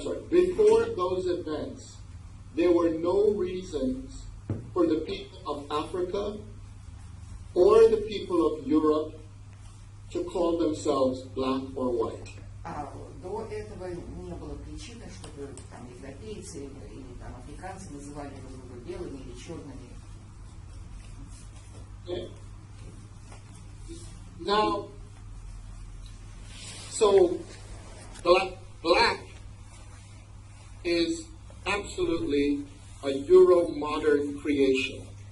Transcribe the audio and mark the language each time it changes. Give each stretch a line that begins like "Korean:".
English: Before those events, there were no reasons for the people of Africa or the people of Europe to call themselves black or white.
Russian: До этого не было причины, чтобы там европейцы или там африканцы называли друг друга белыми или черными.
English: Okay. Now, so black is absolutely a Euro-modern creation.